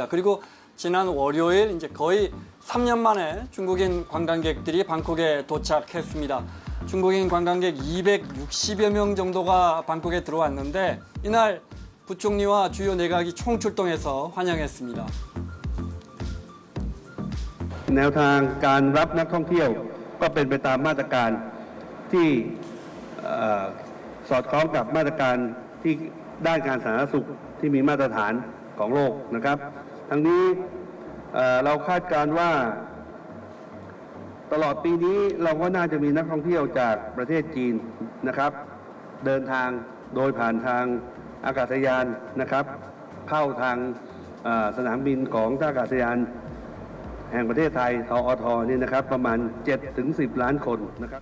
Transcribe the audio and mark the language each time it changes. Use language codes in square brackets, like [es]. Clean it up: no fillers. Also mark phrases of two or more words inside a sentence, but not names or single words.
[ko] 그리고 지난 월요일 이제 거의 3년 만에 중국인 관광객들이 방콕에 도착했습니다. 중국인 관광객 260여 명 정도가 방콕에 들어왔는데 이날 부총리와 주요 내각이 총출동해서 환영했습니다. [th] แนวทางการรับนักท่องเที่ยวก็เป็นไปตามมาตรการที่สอดคล้องกับมาตรการที่ด้าน การสาธารณสุขที่มีมาตรฐานของโลกนะครับทั้งนี้เราคาดการณ์ว่าตลอดปีนี้เราก็น่าจะมีนักท่องเที่ยวจากประเทศจีนนะครับเดินทางโดยผ่านทางอากาศยานนะครับเข้าทางสนามบินของท่าอากาศยานแห่งประเทศไทยทอทนี่นะครับประมาณ 7-10 ล้านคนนะครับ